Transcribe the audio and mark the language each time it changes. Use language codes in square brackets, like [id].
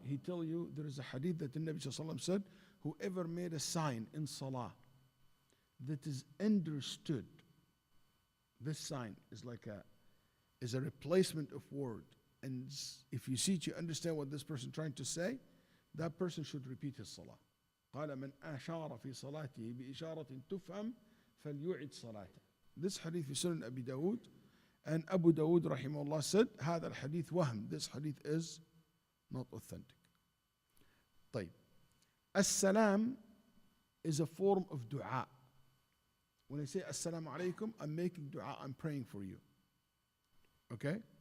[en] He tell you there is a hadith that the Nabi Sallallahu Alaihi Wasallam said, whoever made a sign in salah that is understood, this sign is like a replacement of word. And if you see it, you understand what this person is trying to say, that person should repeat his salah. [ar] قال من أشار في صلاته بإشارة تفهم فليعد صلاته. [en] This hadith is Sunan Abu Dawud, and Abu Dawud rahimahullah said, [ar] هذا الحديث وهم. [en] This hadith is not authentic. طيب. As-salam is a form of dua. When I say Assalamu alaikum, I'm making dua, I'm praying for you. Okay?